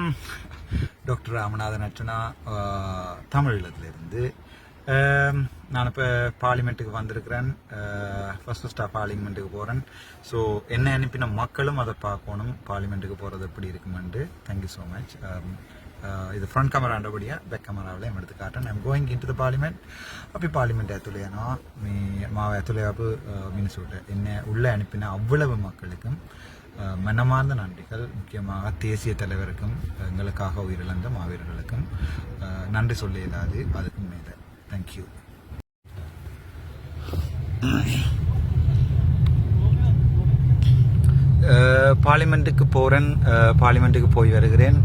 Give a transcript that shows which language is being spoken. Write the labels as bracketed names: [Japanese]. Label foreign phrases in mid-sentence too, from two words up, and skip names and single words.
[Tamil] டாக்டர் ராமநாதன் அர்ச்சனா, தமிழகத்திலிருந்து. நான் இப்போ பார்லிமெண்ட்டுக்கு வந்திருக்கிறேன். ஃபர்ஸ்ட் பார்லிமெண்ட்டுக்கு போகிறேன். ஸோ என்ன அனுப்பின மக்களும் அதை பார்க்கணும், பார்லிமெண்ட்டுக்கு போகிறது எப்படி இருக்குமெண்டு. [English] Thank you so much. [Tamil] இது ஃப்ரண்ட் கேமராண்டபடியாக [English] back camera [Tamil] எடுத்து காட்டுறேன். [English] I'm going into the parliament. [Tamil] அப்படி பார்லிமெண்ட் [Sinhala] ඇතුළේනවා මාව ඇතුළේ ආපු මිනිසුන්ට [Tamil] என்ன உள்ளே அனுப்பின அவ்வளவு மக்களுக்கும் மனமார்ந்த நன்றிகள். முக்கியமாக தேசிய தலைவருக்கும் எங்களுக்காக உயிரிழந்த மாவீரர்களுக்கும் நன்றி சொல்ல இயலாது, அதுக்கும் மேலே. தேங்க்யூ. பார்லிமெண்ட்டுக்கு போகிறேன், பார்லிமெண்ட்டுக்கு போய் வருகிறேன்.